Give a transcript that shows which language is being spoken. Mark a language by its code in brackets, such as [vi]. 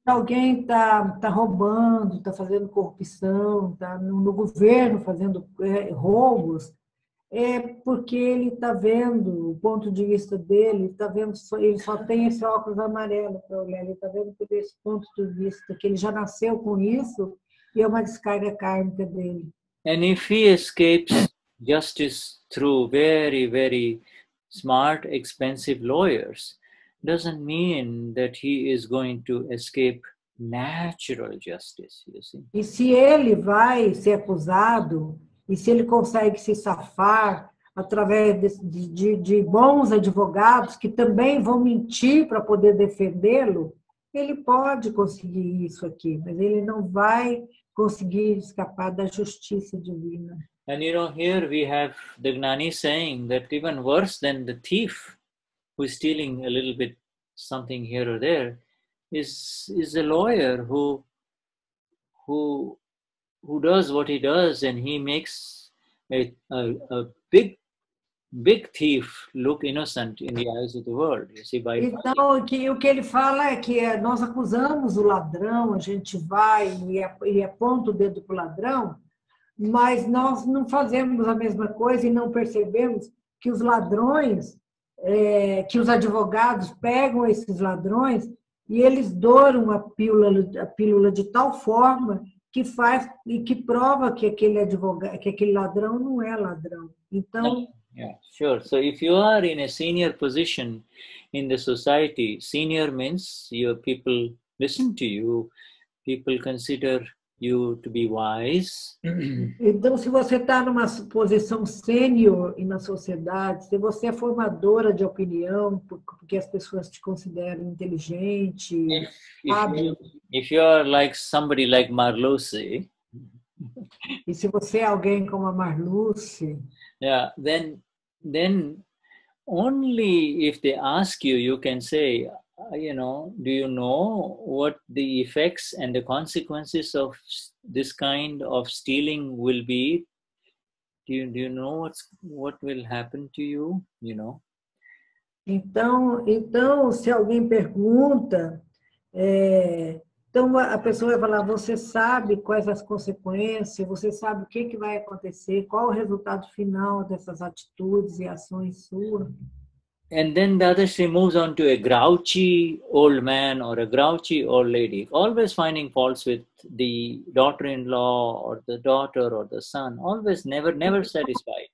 [pt] Se alguém tá roubando, tá fazendo corrupção, tá no governo fazendo roubos, é porque ele está vendo o ponto de vista dele, tá vendo, ele só tem esse óculos amarelo para olhar, ele está vendo por esse ponto de vista, que ele já nasceu com isso e é uma descarga kármica dele. [en] And if he escapes justice through very, very smart, expensive lawyers, doesn't mean that he is going to escape natural justice, you see. [pt] E se ele vai ser acusado, e se ele consegue se safar através de bons advogados que também vão mentir para poder defendê-lo, ele pode conseguir isso aqui, mas ele não vai conseguir escapar da justiça divina. [en] And you know, here we have the Gnani saying that even worse than the thief who is stealing a little bit something here or there is a lawyer who does what he does, and he makes a big thief look innocent in the eyes of the world. You see, by [pt] então, o que ele fala é que nós acusamos o ladrão, a gente vai e aponta o dedo para o ladrão, mas nós não fazemos a mesma coisa e não percebemos que os ladrões, que os advogados pegam esses ladrões e eles douram a pílula de tal forma que faz e que prova que aquele ladrão não é ladrão. Então, [en] yeah, sure. So if you are in a senior position in the society, senior means your people listen to you, people consider you to be wise. [pt] Então, se você está numa posição sênior na sociedade, se você é formadora de opinião, porque as pessoas te consideram inteligente, hábil. [en] If you are like somebody like Marluce, [pt] e se você é alguém como a Marluce, [en] yeah, then only if they ask you, you can say, you know, do you know what the effects and the consequences of this kind of stealing will be? Do you know what will happen to you? You know. [pt] Então, se alguém pergunta Então, a pessoa vai falar, você sabe quais as consequências, você sabe o que vai acontecer, qual o resultado final dessas atitudes e ações suas. [en] And then Dadashri moves on to a grouchy old man or a grouchy old lady, always finding faults with the daughter-in-law or the daughter or the son, always never satisfied.